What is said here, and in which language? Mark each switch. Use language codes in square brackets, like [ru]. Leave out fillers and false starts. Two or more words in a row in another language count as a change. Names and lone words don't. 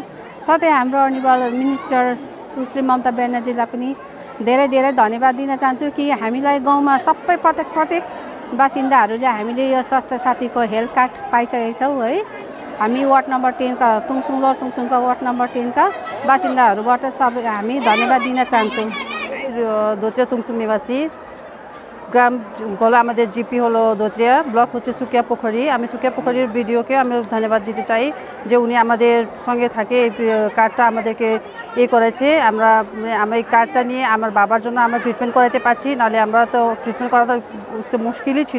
[ne] साथै हाम्रो अनिवार्य मिनिस्टर सुश्री ममता ब्यानर्जीलाई पनि धेरै धेरै धन्यवाद दिन चाहन्छु कि हामीलाई गाउँमा सबै प्रत्येक बासिन्दाहरूले हामीले यो स्वास्थ्य साथीको [en] health card [ne] पाइसकेका छौँ है। हामी [en] ward number [ne] 10 का तुङसुङ लोवर तुङसुङका [en] ward number [ne] 10 का बासिन्दाहरूबाट सबै हामी धन्यवाद दिन चाहन्छौँ। [bn] ধোত্রিয়া তুংসুং নিবাসী গ্রাম হলো আমাদের জিপি হলো ধোত্রিয়া, ব্লক হচ্ছে সুকিয়া পোখরি। আমি সুকিয়া পোখরির বিডিওকে আমি ধন্যবাদ দিতে চাই যে উনি আমাদের সঙ্গে থাকে এই কার্ডটা আমাদেরকে করেছে। আমরা এই কার্ডটা নিয়ে আমার বাবার জন্য আমরা ট্রিটমেন্ট করাতে পারছি, নাহলে আমরা তো ট্রিটমেন্ট করাটা একটু মুশকিলই ছিল।